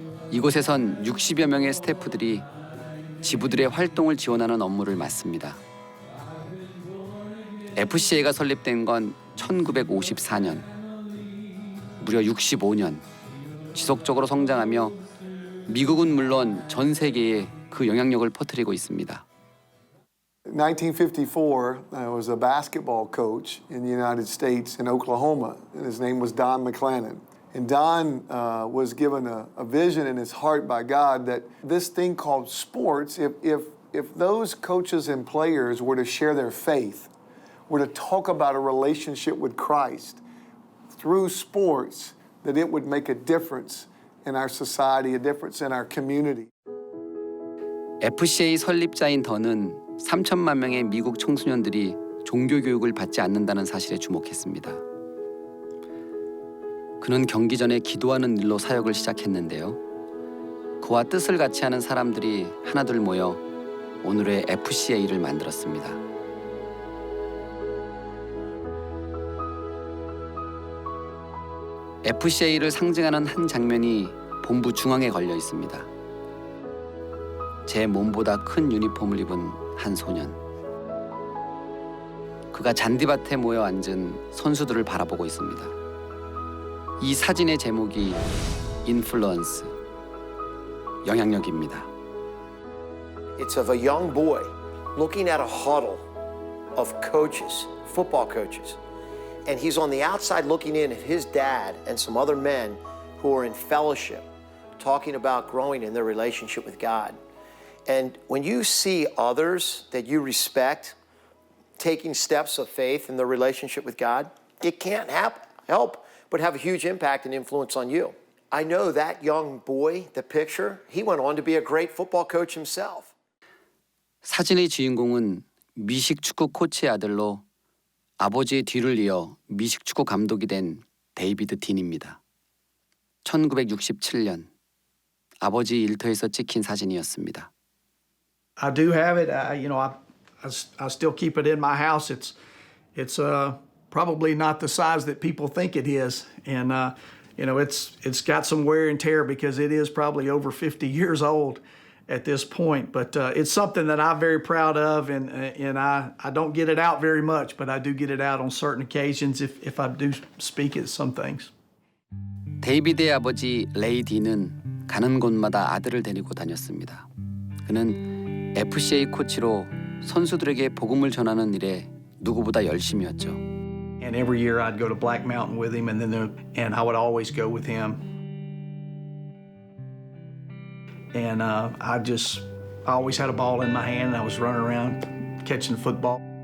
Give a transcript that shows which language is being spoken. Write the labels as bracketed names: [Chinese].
[Korean] 이곳에선 60여 명의 스태프들이 지부들의 활동을 지원하는 업무를 맡습니다. FCA가 설립된 건 1954년. 무려 65년 지속적으로 성장하며 미국은 물론 전 세계에 그 영향력을 퍼뜨리고 있습니다. [English] 1954, I was a basketball coach in the United States in Oklahoma, and his name was Don McClannon. And Don was given a vision in his heart by God that this thing called sports, if those coaches and players were to share their faith, were to talk about a relationship with Christ through sports, that it would make a difference in our society, a difference in our community. [Korean] FCA 설립자인 더는 3천만 명의 미국 청소년들이 종교 교육을 받지 않는다는 사실에 주목했습니다. 그는 경기 전에 기도하는 일로 사역을 시작했는데요. 그와 뜻을 같이 하는 사람들이 하나둘 모여 오늘의 FCA를 만들었습니다. FCA를 상징하는 한 장면이 본부 중앙에 걸려 있습니다. 제 몸보다 큰 유니폼을 입은 한 소년. 그가 잔디밭에 모여 앉은 선수들을 바라보고 있습니다. 이 사진의 제목이 인플루언스, 영향력입니다. [English] It's of a young boy looking at a huddle of coaches, football coaches. And he's on the outside looking in at his dad and some other men who are in fellowship, talking about growing in their relationship with God. And when you see others that you respect taking steps of faith in their relationship with God, it can't help but have a huge impact and influence on you. I know that young boy, the picture, he went on to be a great football coach himself. [Korean] 사진의 주인공은 미식 축구 코치의 아들로 아버지의 뒤를 이어 미식 축구 감독이 된 데이비드 딘입니다. 1967년 아버지 일터에서 찍힌 사진이었습니다. [English] I do have it. I still keep it in my house. It's probably not the size that people think it is, and it's got some wear and tear because it is probably over 50 years old at this point. But it's something that I'm very proud of, and I don't get it out very much, but I do get it out on certain occasions if I do speak at some things. [Korean] 데이비드의 아버지 레이 딘은 가는 곳마다 아들을 데리고 다녔습니다. 그는 FCA 코치로 선수들에게 복음을 전하는 일에 누구보다 열심이었죠. [English] And every year I'd go to Black Mountain with him, and I would always go with him. And I always had a ball in my hand, and I was running around catching football.